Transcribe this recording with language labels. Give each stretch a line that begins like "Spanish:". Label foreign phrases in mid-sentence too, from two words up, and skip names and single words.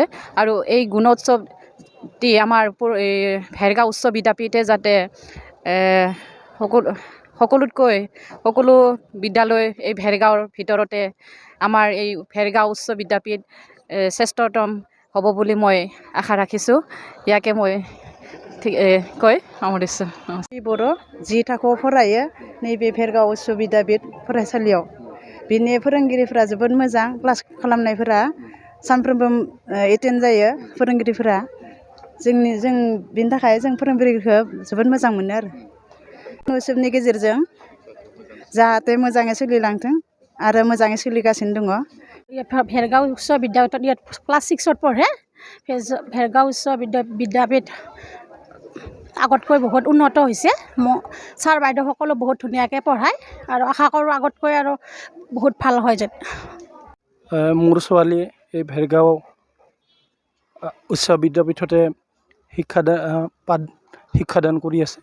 Assamese: আৰু এই গুণোৎসৱটি আমাৰ ভেৰগাঁও উচ্চ বিদ্যাপীঠে যাতে সকলো বিদ্যালয় এই ভেৰগাঁৱৰ ভিতৰতে আমাৰ এই ভেৰগাঁও উচ্চ বিদ্যাপীঠ শ্ৰেষ্ঠতম হ'ব বুলি মই আশা ৰাখিছোঁ। ইয়াকে মই কৈ সামৰিছোঁ।
Bodo: बर' 10 थाखोआव फरायो नैबे भेरगाव उच्च बिद्यापीठ फरायसालियाव। बिनि फोरोंगिरिफोरा जोबोद मोजां, क्लास खालामनायफोरा सानफ्रोमबो एटेन्ड जायो फोरोंगिरिफोरा। जों बिनि थाखाय जों फोरोंगिरिखौ जोबोद मोजां मोनो आरो। उच्चनि गेजेरजों जाहाथे मोजाङै सोलिलांथों आरो मोजाङै सोलिगासिनो दङ।
Assamese: ভেৰগাঁও উচ্চ বিদ্যাপীঠত ইয়াত ক্লাছ 6ত পঢ়ে। ভেৰগাঁও উচ্চ বিদ্যাপীঠ আগতকৈ বহুত উন্নত হৈছে। ছাৰ বাইদেউসকলো বহুত ধুনীয়াকৈ পঢ়ায় আৰু আশা কৰোঁ আগতকৈ আৰু বহুত ভাল হয় যেন। মোৰ ছোৱালী এই ভেৰগাঁও উচ্চ বিদ্যাপীঠতে শিক্ষাদান কৰি আছে।